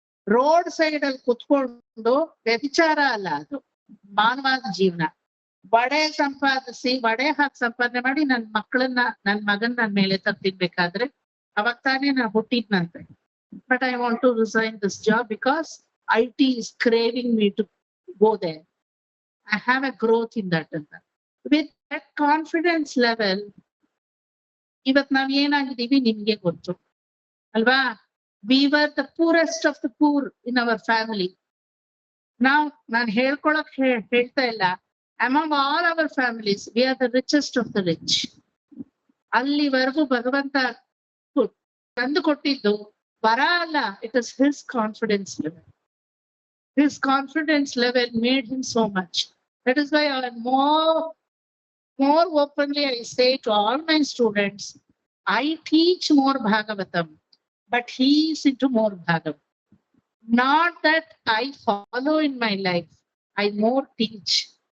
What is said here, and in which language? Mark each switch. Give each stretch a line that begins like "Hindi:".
Kannada: Road side ಅಲ್ಲಿ ಕುತ್ಕೊಂಡು ವ್ಯಭಿಚಾರ ಅಲ್ಲ, ಅದು ಮಾನವಾದ ಜೀವನ. ವಡೆ ಸಂಪಾದಿಸಿ, ವಡೆ ಹಾಕಿ ಸಂಪಾದನೆ ಮಾಡಿ ನನ್ ಮಕ್ಕಳನ್ನ, ನನ್ ಮಗನ್ ನನ್ ಮೇಲೆ ತರ್ತಿರ್ಬೇಕಾದ್ರೆ ಅವಾಗ ತಾನೇ ನಾನು ಹುಟ್ಟಿದ್ನಂತೆ.
English: But I want to resign this job because IT is craving me to go there. I have a growth in that
Kannada: ಅಂತ.
English: With that confidence level,
Kannada: ಇವತ್ ನಾವ್ ಏನಾಗಿದ್ದೀವಿ ನಿಮ್ಗೆ ಗೊತ್ತು ಅಲ್ವಾ?
English: We were the poorest of the poor in our family. Now
Kannada: ನಾನ್ ಹೇಳ್ಕೊಳಕ್ ಹೇಳ್ತಾ ಇಲ್ಲ,
English: among all our families we are the richest of the rich.
Kannada: ಅಲ್ಲಿವರೆಗೂ ಭಗವಂತ ತಂದು ಕೊಟ್ಟಿದ್ದು ವರ ಅಲ್ಲ,
English: it is his confidence level. His confidence level made him so much. That is why I more openly I say to all my students, I teach more Bhagavatam, but he is into more Bhagavatam. Not that I follow in my life, I more teach.